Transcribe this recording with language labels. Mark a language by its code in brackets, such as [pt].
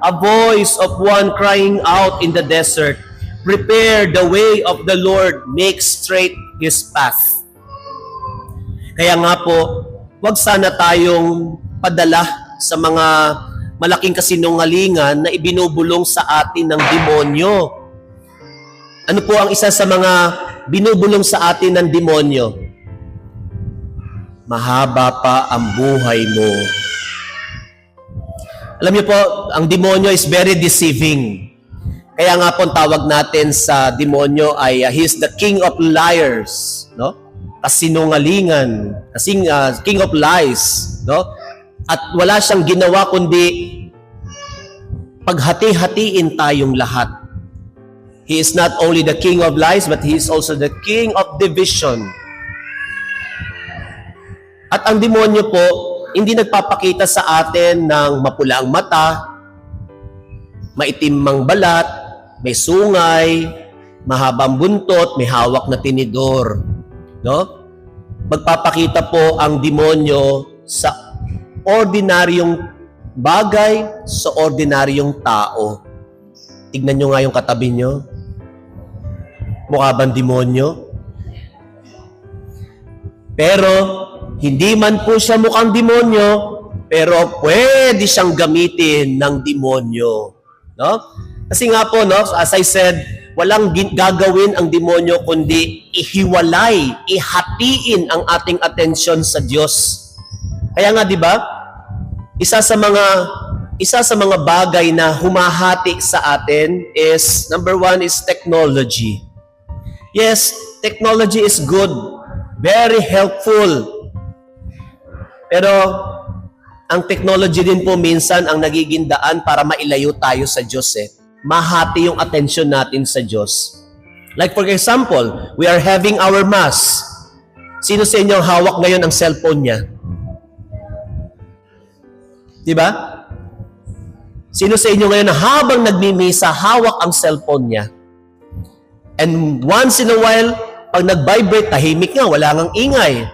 [en] A voice of one crying out in the desert, "Prepare the way of the Lord, make straight His path." [tl] Kaya nga po, wag sana tayong padala sa mga malaking kasinungalingan na ibinubulong sa atin ng demonyo. Ano po ang isa sa mga binubulong sa atin ng demonyo? Mahaba pa ang buhay mo. Alam niyo po, ang demonyo [en] is very deceiving. [tl] Kaya nga po, tawag natin sa demonyo ay [en] he's the king of liars, [tl] no? Kasinungalingan, [en] king of lies, [tl] no? At wala siyang ginawa kundi paghati-hatiin tayong lahat. [en] He is not only the king of lies, but he is also the king of division. [tl] At ang demonyo po, hindi nagpapakita sa atin ng mapula ang mata, maitim ang balat, may sungay, mahabang buntot, may hawak na tinidor. No? Magpapakita po ang demonyo sa ordinaryong bagay, sa ordinaryong tao. Tignan nyo nga yung katabi nyo. Mukha bang demonyo? Pero, hindi man po siya mukhang demonyo, pero pwede siyang gamitin ng demonyo. No? Kasi nga po, no, [en] as I said, [tl] walang gagawin ang demonyo kundi ihiwalay, ihatiin ang ating atensyon sa Diyos. Kaya nga, di ba? Isa sa mga bagay na humahati sa atin is, [en] number one is technology. Yes, technology is good, very helpful. [tl] Pero ang technology din po minsan ang nagiging daan para mailayo tayo sa Diyos eh. Mahati yung atensyon natin sa Diyos. [en] Like for example, we are having our mass. [tl] Sino sa inyo hawak ngayon ang cellphone niya? Diba? Sino sa inyo ngayon na habang nagmimisa, hawak ang cellphone niya? [en] And once in a while, [tl] pag nag-vibrate, tahimik nga, wala ngang ingay.